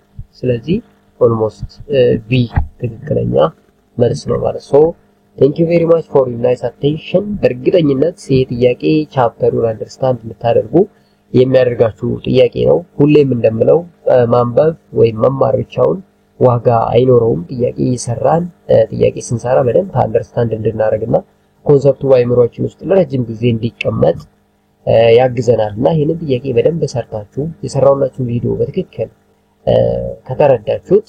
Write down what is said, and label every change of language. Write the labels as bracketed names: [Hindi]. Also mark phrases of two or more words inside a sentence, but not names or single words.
[English] ስለዚህ almost B [Amharic] ትክክለኛ መልስ ነው ማለት ነው። [English] Thank you very much for your nice attention. [Amharic] በእርግጠኝነት ይሄ ጥያቄ ቻፕተሩን አንደርስታንድ እንድታደርጉ የሚያደርጋችሁ ጥያቄ ነው። ሁሌም እንደምለው ማንበብ ወይም መማር ብቻውን ዋጋ አይኖረውም። ጥያቄ ስንሰራ በደንብ አንደርስታንድ እንድናደርግና ኮንሰፕቱ በአይምሮአችን ውስጥ ለረጅም ጊዜ እንዲቀመጥ ያግዘናልና ይሄንን ጥያቄ በደንብ ሰርታችሁ የሰራውላችሁ ቪዲዮ በትክክል ከተረዳችሁት